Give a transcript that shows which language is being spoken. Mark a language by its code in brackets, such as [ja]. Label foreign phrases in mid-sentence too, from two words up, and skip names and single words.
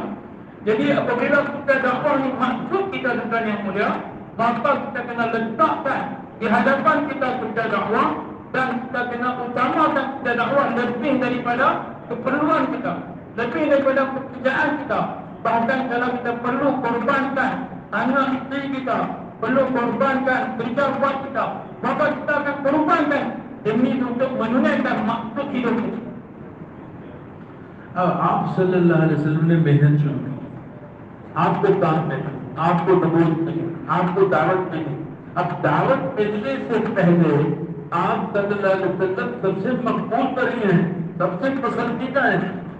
[ms] Jadi apabila kita dakwah ini maksud kita tuan yang mulia, maka kita kena letakkan di hadapan kita kerja dakwah dan kita kena utamakan kerja dakwah lebih daripada keperluan kita, lebih daripada pekerjaan kita. Bahkan kalau kita perlu korbankan anak isteri kita, perlu korbankan kerja buat kita, maka kita akan korbankan demi untuk menunaikan maksud hidup kita. [hi] आप [ar] صلى الله عليه وسلم [hi] ने मेहनत शुरू की, आपको काम मिला, आपको नबूवत मिली, आपको दावत मिली। अब दावत मिलने से पहले आप [ar] صلى الله عليه وسلم [hi] सबसे मकबूल करी हैं, सबसे पसंदीदा हैं।